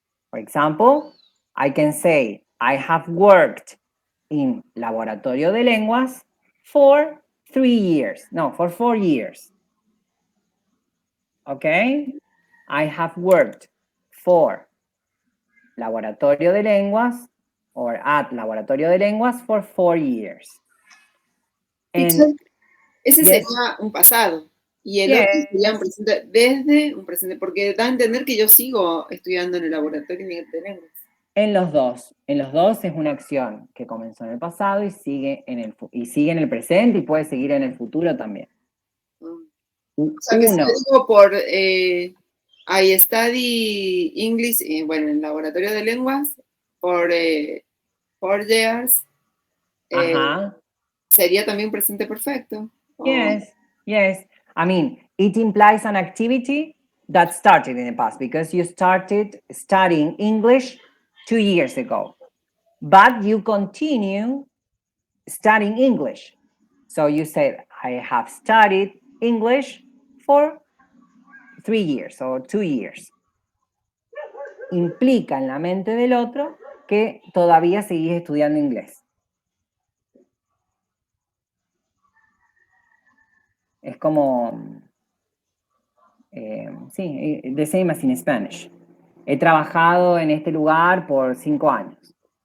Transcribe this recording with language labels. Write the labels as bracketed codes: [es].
[en] For example, I can say, I have worked in Laboratorio de Lenguas for 4 years. Okay? I have worked for Laboratorio de Lenguas or at Laboratorio de Lenguas for 4 years. And [es] ese sería un pasado. Y el otro sería un presente, desde un presente, porque da a entender que yo sigo estudiando en el laboratorio de lenguas. En los dos es una acción que comenzó en el pasado y sigue en el presente y puede seguir en el futuro también. O sea, que si yo digo por [en] I study English, [es] en el laboratorio de lenguas, por 4 years, sería también presente perfecto. [en] Yes. I mean, it implies an activity that started in the past because you started studying English 2 years ago, but you continue studying English. So you said, I have studied English for 3 years or 2 years. [es] Implica en la mente del otro que todavía seguís estudiando inglés. Es como, sí, [en] the same as in Spanish. [es] He trabajado en este lugar por 5 años.